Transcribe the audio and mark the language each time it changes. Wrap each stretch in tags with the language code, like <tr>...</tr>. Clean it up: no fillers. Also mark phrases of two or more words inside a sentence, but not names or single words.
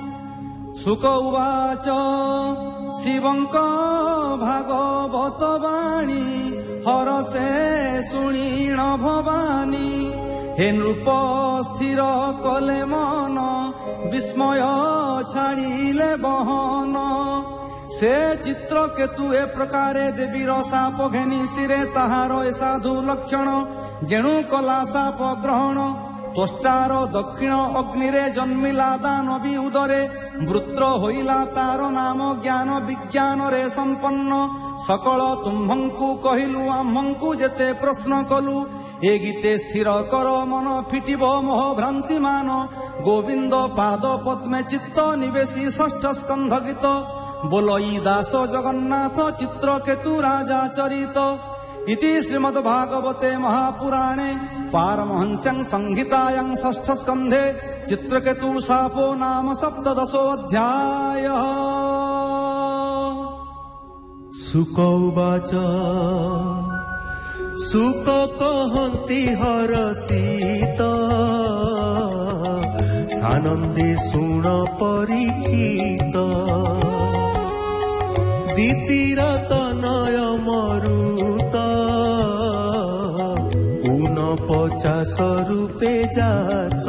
<or>ସୁଖ ଉବାଚ ଶିବଙ୍କ ଭାଗବତ ବାଣୀ ହରଷେ ଶୁଣିଣ ଭବାନୀ ହେ ନୃପ ସ୍ଥିର କଲେ ମନ ବିସ୍ମୟ ଛାଡ଼ିଲେ ବହନ ସେ ଚିତ୍ରକେତୁ ଏ ପ୍ରକାରେ ଦେବୀର ଶାପ ଘେନି ଶିରେ ତାହାର ଏ ସାଧୁ ଲକ୍ଷଣ ଯେଣୁ କଲା ଶାପ ଗ୍ରହଣ ତ୍ୱଷ୍ଟାର ଦକ୍ଷିଣ ଅଗ୍ନିରେ ଜନ୍ମିଲା ଦାନବୀ ଉଦରେ ବୃତ୍ର ହୋଇଲା ତାର ନାମ ଜ୍ଞାନ ବିଜ୍ଞାନ ରେ ସମ୍ପନ୍ନ ସକଳ ତୁମ୍ଭଙ୍କୁ କହିଲୁ ଆମ୍ଭଙ୍କୁ ଯେତେ ପ୍ରଶ୍ନ କଲୁ ଏ ଗୀତେ ସ୍ଥିର କର ମନ ଫିଟିବ ମୋହ ଭ୍ରାନ୍ତି ମାନ ଗୋବିନ୍ଦ ପାଦ ପଦ୍ମେ ଚିତ୍ତ ନିବେଶି ଷଷ୍ଠ ସ୍କନ୍ଧ ଗୀତ ବୋଲଇ ଦାସ ଜଗନ୍ନାଥ ଚିତ୍ରକେତୁ ରାଜା ଚରିତ</or> <sa>इति श्रीमद्भागवते महापुराणे पारमहंस्यां संहितायां षष्ठ स्कंधे चित्रकेतु शापो नाम सप्तदशोऽध्याय।</sa> <or>ଶୁକ ଉବାଚ ଶୁକ କହନ୍ତି ହରଷିତ ସାନନ୍ଦେ ଶୁଣ ପରୀକ୍ଷିତ ଦିତିରତନୟ ମରୁତ ଊଣ50 ରୂପେ ଜାତ</or>